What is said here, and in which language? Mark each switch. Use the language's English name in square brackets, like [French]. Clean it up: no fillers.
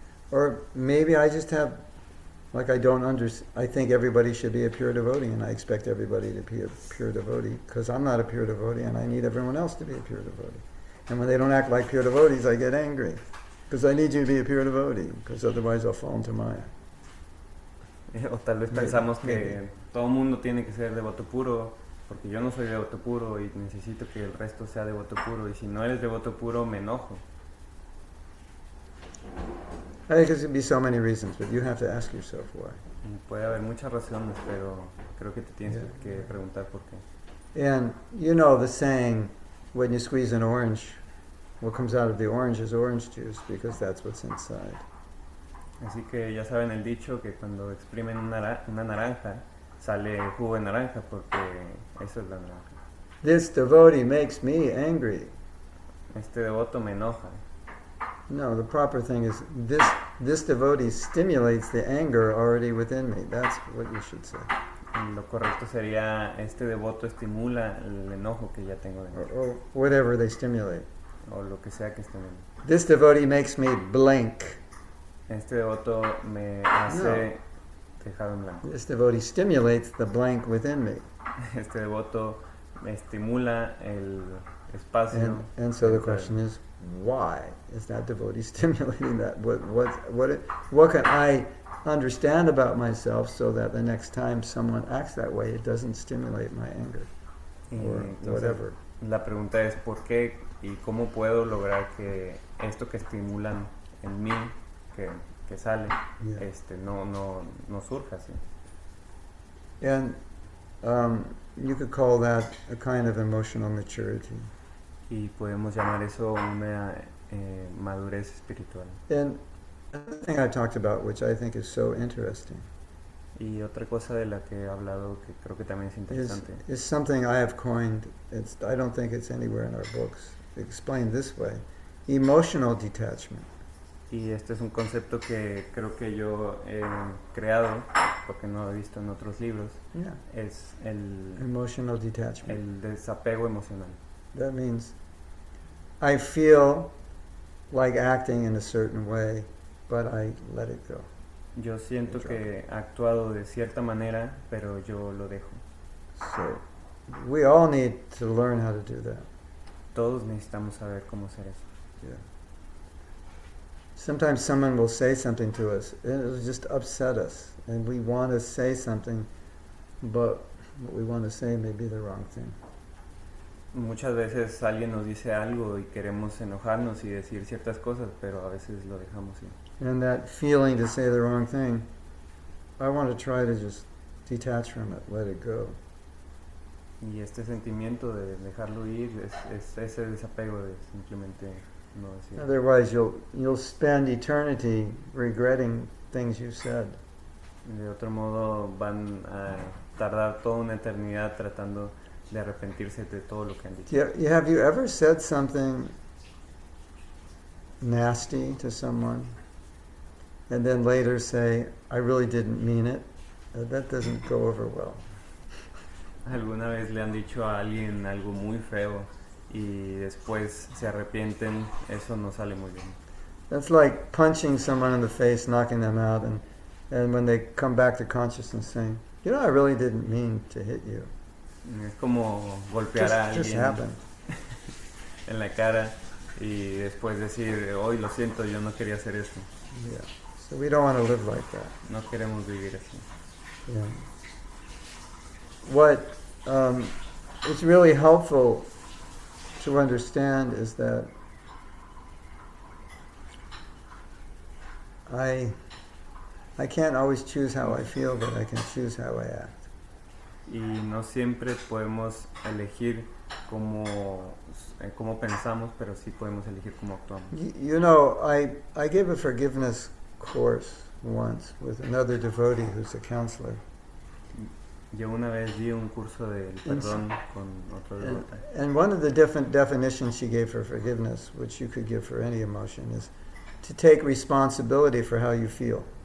[English] Or maybe I just have, like I think everybody should be a pure devotee, and I expect everybody to be a pure devotee, because I'm not a pure devotee, and I need everyone else to be a pure devotee. And when they don't act like pure devotees, I get angry, because I need you to be a pure devotee, because otherwise I'll fall into Maya. [Spanish] O tal vez pensamos que todo el mundo tiene que ser devoto puro, porque yo no soy devoto puro y necesito que el resto sea devoto puro, y si no eres devoto puro me enojo. [English] I think there could be so many reasons, but you have to ask yourself why. [Spanish] Y puede haber muchas razones, pero creo que te tienes que preguntar por qué. [English] And you know the saying, when you squeeze an orange, what comes out of the orange is orange juice, because that's what's inside. [Spanish] Así que ya saben el dicho que cuando exprimen una naranja, sale jugo de naranja, porque eso es la naranja. [English] This devotee makes me angry. [Spanish] Este devoto me enoja. [English] No, the proper thing is this devotee stimulates the anger already within me. That's what you should say. [Spanish] Y lo correcto sería, este devoto estimula el enojo que ya tengo dentro. [English] Or whatever they stimulate. [Spanish] O lo que sea que esté dentro. [English] This devotee makes me blank. [Spanish] Este devoto me hace dejar en blanco. [English] This devotee stimulates the blank within me. [Spanish] Este devoto me estimula el espacio. [English] And so the question is, why is that devotee stimulating that? What can I understand about myself so that the next time someone acts that way, it doesn't stimulate my anger or whatever? [Spanish] La pregunta es ¿por qué y cómo puedo lograr que esto que estimulan en mí, que sale, no surja así? [English] And you could call that a kind of emotional maturity. [Spanish] Y podemos llamar eso una madurez espiritual. [English] And another thing I talked about, which I think is so interesting, [Spanish] y otra cosa de la que he hablado que creo que también es interesante, [English] is something I have coined. I don't think it's anywhere in our books explained this way: emotional detachment. [Spanish] Y este es un concepto que creo que yo he creado, porque no lo he visto en otros libros. [English] Yeah. [Spanish] Es el [English] emotional detachment. [Spanish] El desapego emocional. [English] That means I feel like acting in a certain way, but I let it go. [Spanish] Yo siento que he actuado de cierta manera, pero yo lo dejo. [English] So we all need to learn how to do that. [Spanish] Todos necesitamos saber cómo hacer eso. [English] Yeah. sometimes someone will say something to us, and it'll just upset us, and we want to say something, but what we want to say may be the wrong thing. [Spanish] Muchas veces alguien nos dice algo y queremos enojarnos y decir ciertas cosas, pero a veces lo dejamos ir. [English] And that feeling to say the wrong thing, I want to try to just detach from it, let it go. [Spanish] Y este sentimiento de dejarlo ir es ese desapego de simplemente no decir. [English] Otherwise, you'll spend eternity regretting things you said. [Spanish] De otro modo van a tardar toda una eternidad tratando de arrepentirse de todo lo que han dicho. [English] Have you ever said something nasty to someone and then later say, I really didn't mean it? That doesn't go over well. [Spanish] ¿Alguna vez le han dicho a alguien algo muy feo y después se arrepienten? Eso no sale muy bien. [English] That's like punching someone in the face, knocking them out, and when they come back to consciousness saying, you know, I really didn't mean to hit you. [Spanish] Es como golpear a [English] Just [Spanish] alguien [English] happened. [Spanish] en la cara y después decir, hoy lo siento, yo no quería hacer esto. [English] Yeah. So we don't want to live like that. [Spanish] No queremos vivir así. [English] Yeah. What is really helpful to understand is that I can't always choose how I feel, but I can choose how I act. [Spanish] Y no siempre podemos elegir cómo pensamos, pero sí podemos elegir cómo actuamos. [English] You know, I gave a forgiveness course once with another devotee who's a counselor. [Spanish] Yo una vez di un curso del perdón con otro devota. [English] And one of the different definitions she gave for forgiveness, which you could give for any emotion, is to take responsibility for how you feel.